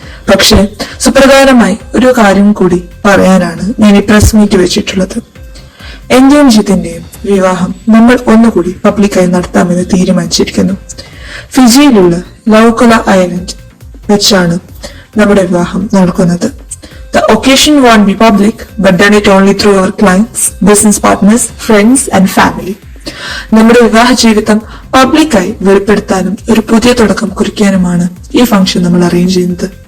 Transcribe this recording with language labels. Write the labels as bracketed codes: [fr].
[ml] പക്ഷെ സുപ്രധാനമായി ഒരു കാര്യം കൂടി പറയാനാണ് ഞാൻ ഈ പ്രസ് മീറ്റ് വെച്ചിട്ടുള്ളത്. എന്റെയും ജിതിന്റെയും വിവാഹം നമ്മൾ ഒന്നുകൂടി പബ്ലിക്കായി നടത്താമെന്ന് തീരുമാനിച്ചിരിക്കുന്നു. ഫിജിയിലുള്ള ലൗക്കുല ഐലൻഡ് വെച്ചാണ് നമ്മുടെ വിവാഹം നടക്കുന്നത്. [en] The occasion won't be public, but done it only through our clients, business partners, friends and family. [ml] നമ്മുടെ വിവാഹ ജീവിതം പബ്ലിക്കായി വെളിപ്പെടുത്താനും ഒരു പുതിയ തുടക്കം കുറിക്കാനുമാണ് ഈ ഫംഗ്ഷൻ നമ്മൾ അറേഞ്ച് ചെയ്യുന്നത്.